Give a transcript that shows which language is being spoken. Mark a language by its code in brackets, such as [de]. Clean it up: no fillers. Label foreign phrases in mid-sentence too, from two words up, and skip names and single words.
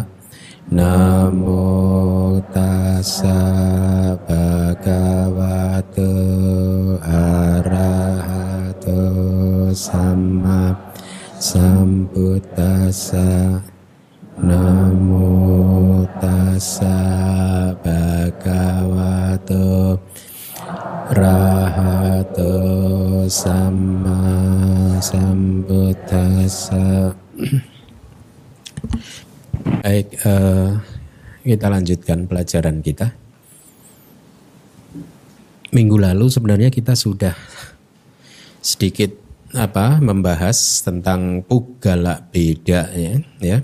[pi] Namo tassa bhagavato arahato sama sambuddhassa. Namo tassa bhagavato arahato sama sambuddhassa. [id] Baik, kita lanjutkan pelajaran kita. Minggu lalu sebenarnya kita sudah sedikit membahas tentang Pugala Beda ya.